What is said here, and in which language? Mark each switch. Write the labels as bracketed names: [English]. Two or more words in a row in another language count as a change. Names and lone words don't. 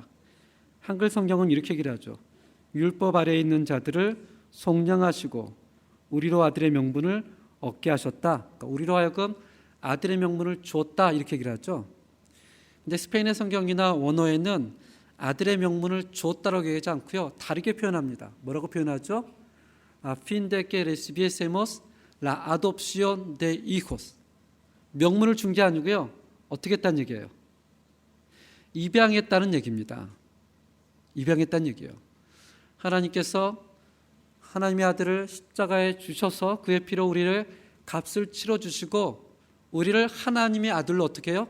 [Korean] 한글 성경은 이렇게 얘기를 하죠. 율법 아래에 있는 자들을 속량하시고 우리로 아들의 명분을 얻게 하셨다. 그러니까 우리로 하여금 아들의 명분을 주었다, 이렇게 얘기를 하죠. 근데 스페인의 성경이나 원어에는 아들의 명분을 주었다라고 얘기하지 않고요, 다르게 표현합니다. 뭐라고 표현하죠? [Spanish] A fin de que recibiésemos la adopción de hijos. [Korean] 명분을 준 게 아니고요, 어떻게 했다는 얘기예요? 입양했다는 얘기입니다. 입양했다는 얘기예요. 하나님께서 하나님의 아들을 십자가에 주셔서 그의 피로 우리를 값을 치러주시고 우리를 하나님의 아들로 어떻게 해요?